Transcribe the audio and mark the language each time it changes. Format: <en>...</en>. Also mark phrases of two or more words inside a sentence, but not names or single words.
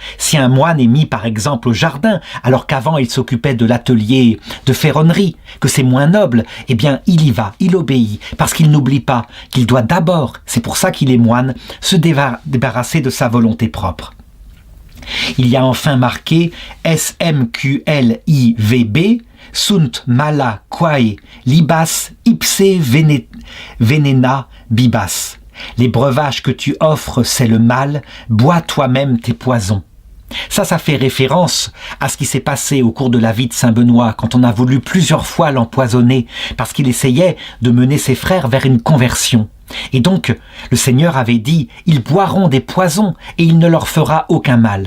<fr>Si un moine est mis par exemple au jardin, alors qu'avant il s'occupait de l'atelier de ferronnerie, que c'est moins noble, eh bien il y va, il obéit, parce qu'il n'oublie pas qu'il doit d'abord, c'est pour ça qu'il est moine, se débarrasser de sa volonté propre. Il y a enfin marqué</fr> <la>SMQLIVB, Sunt mala quae libas ipse venena bibas.</la> <fr>Les breuvages que tu offres, c'est le mal, bois toi-même tes poisons. Ça fait référence à ce qui s'est passé au cours de la vie de saint Benoît, quand on a voulu plusieurs fois l'empoisonner, parce qu'il essayait de mener ses frères vers une conversion. Et donc, le Seigneur avait dit, ils boiront des poisons et il ne leur fera aucun mal.</fr>